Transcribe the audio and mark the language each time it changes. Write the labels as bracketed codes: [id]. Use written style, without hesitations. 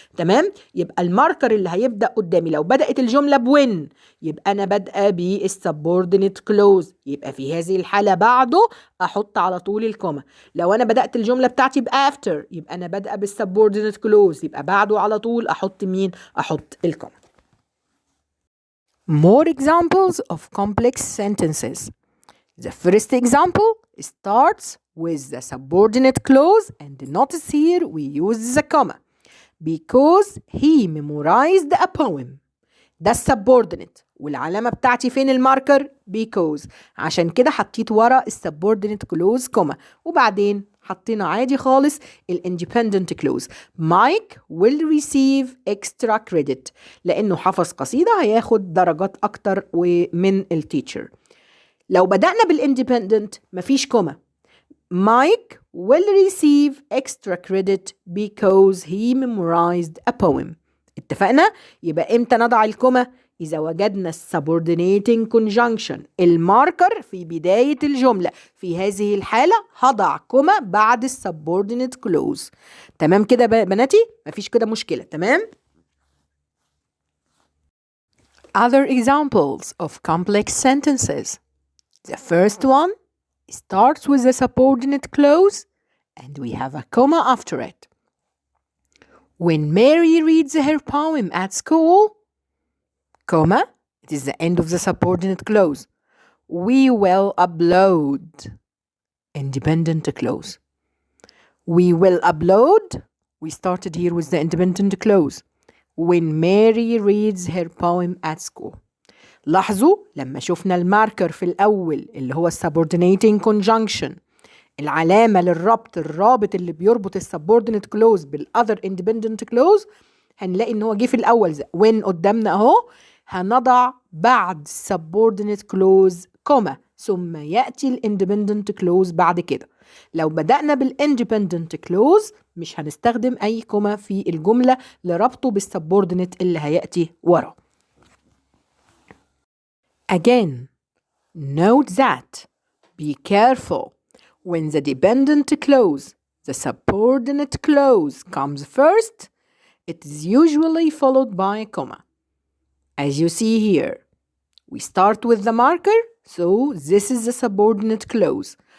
[ar] تمام؟ يبقى الماركر اللي هيبدأ قدامي لو بدأت الجملة بوين يبقى أنا بدأ بالسبوردينيت كلوز، يبقى في هذه الحالة بعده أحط على طول الكوما. لو أنا بدأت الجملة بتاعتي بأفتر يبقى أنا بدأ بالسبوردينيت كلوز، يبقى بعده على طول أحط مين؟ أحط الكوما. [en] More examples of complex sentences. The first example starts with the subordinate clause, and notice here we use the comma. Because he memorized a poem. [ar] ده subordinate والعلامة بتاعتي فين الماركر؟ because. عشان كده حطيت ورا subordinate clause كوما، وبعدين حطينا عادي خالص independent clause. [en] Mike will receive extra credit [ar] لأنه حفظ قصيدة هياخد درجات أكتر من التيتشر. لو بدأنا بالindependent مفيش كوما. [en] Mike will receive extra credit because he memorized a poem. [ar] اتفقنا؟ يبقى امتى نضع الكوما؟ إذا وجدنا subordinating conjunction الماركر في بداية الجملة. في هذه الحالة هضع كوما بعد subordinate clause. تمام كده بناتي؟ مفيش كده مشكلة. [en] تمام؟ Other examples of complex sentences. The first one starts with a subordinate clause and we have a comma after it. When Mary reads her poem at school, comma, it is the end of the subordinate clause. We will upload, independent clause. We will upload, we started here with the independent clause. When Mary reads her poem at school. [ar] لاحظوا لما شفنا الماركر في الأول اللي هو subordinating conjunction، العلامة للربط، الرابط اللي بيربط subordinate clause بالother independent clause، هنلاقي إن هو جه في الأول when قدامنا أهو، هنضع بعد subordinate clause كوما ثم يأتي independent clause بعد كده. لو بدأنا independent clause مش هنستخدم أي كوما في الجملة لربطه subordinate اللي هيأتي ورا. [en] Again, note that be careful when the dependent clause, the subordinate clause comes first, it is usually followed by a comma. As you see here, we start with the marker, so this is the subordinate clause.